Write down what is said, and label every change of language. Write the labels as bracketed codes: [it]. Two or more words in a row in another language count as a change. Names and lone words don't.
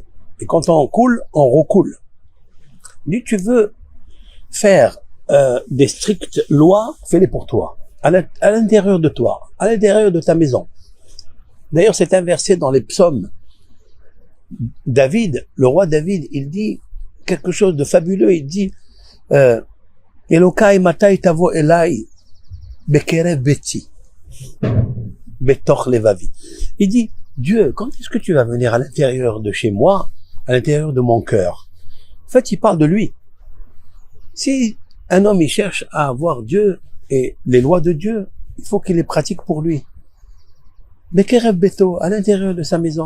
[fr] Et quand on coule, on recoule. Il dit, tu veux faire des strictes lois, fais-les pour toi, à l'intérieur de toi, à l'intérieur de ta maison. D'ailleurs, c'est inversé dans les psaumes. David, le roi David, il dit quelque chose de fabuleux. Il dit [he] אלהי מתי תבוא אלי בקרב ביתי בתוך לבבי. [fr] Il dit, Dieu, quand est-ce que tu vas venir à l'intérieur de chez moi, à l'intérieur de mon cœur? En fait, il parle de lui. Si un homme il cherche à avoir Dieu et les lois de Dieu, il faut qu'il les pratique pour lui. [he] בקרב ביתו, [fr] à l'intérieur de sa maison.